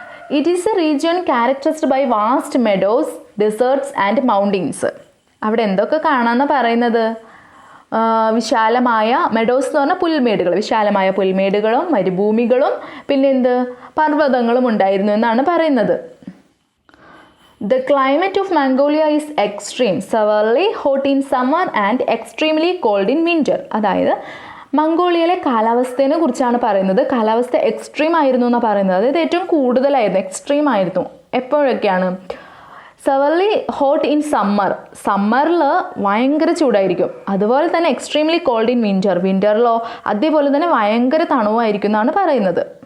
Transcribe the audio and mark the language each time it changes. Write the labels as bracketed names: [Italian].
[English] It is a region characterised by vast meadows, deserts and mountains. [Malayalam] അവിടെ എന്തൊക്കെ കാണാമെന്ന് പറയുന്നത്? വിശാലമായ മെഡോസ് എന്ന് പറഞ്ഞാൽ പുൽമേടുകൾ, വിശാലമായ പുൽമേടുകളും മരുഭൂമികളും പിന്നെ പർവ്വതങ്ങളും ഉണ്ടായിരുന്നു എന്നാണ് പറയുന്നത്. [English] The climate of Mongolia is extreme, severely hot in summer and extremely cold in winter. [Malayalam] അതായത് മംഗോളിയയിലെ കാലാവസ്ഥയെ കുറിച്ചാണ് പറയുന്നത്. കാലാവസ്ഥ എക്സ്ട്രീം ആയിരുന്നു എന്നാണ് പറയുന്നത്. അതായത് ഏറ്റവും കൂടുതലായിരുന്നു, എക്സ്ട്രീം ആയിരുന്നു. എപ്പോഴൊക്കെയാണ്? [English] severely hot in സമ്മറിൽ [Malayalam] ഭയങ്കര ചൂടായിരിക്കും. അതുപോലെ തന്നെ [English] extremely cold in [Malayalam] വിൻ്ററിലോ അതേപോലെ തന്നെ ഭയങ്കര തണുവായിരിക്കും എന്നാണ് പറയുന്നത്.